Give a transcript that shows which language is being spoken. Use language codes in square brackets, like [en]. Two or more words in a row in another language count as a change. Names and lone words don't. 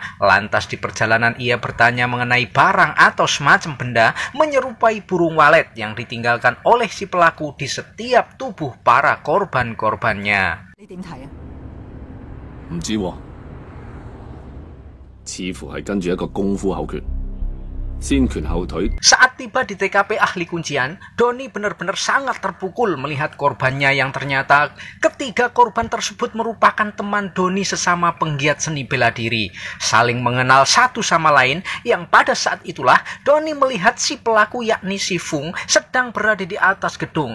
[id] Lantas di perjalanan ia bertanya mengenai barang atau semacam benda menyerupai burung walet yang ditinggalkan oleh si pelaku di setiap tubuh para korban-korbannya. [yue] 你點睇啊？唔知喎，似乎係跟住一個功夫口訣，先拳後腿。 [id] Saat tiba di TKP ahli kuncian, Doni benar-benar sangat terpukul melihat korbannya yang ternyata ketiga korban tersebut merupakan teman Doni sesama penggiat seni bela diri, saling mengenal satu sama lain, yang pada saat itulah Doni melihat si pelaku yakni si Fung sedang berada di atas gedung.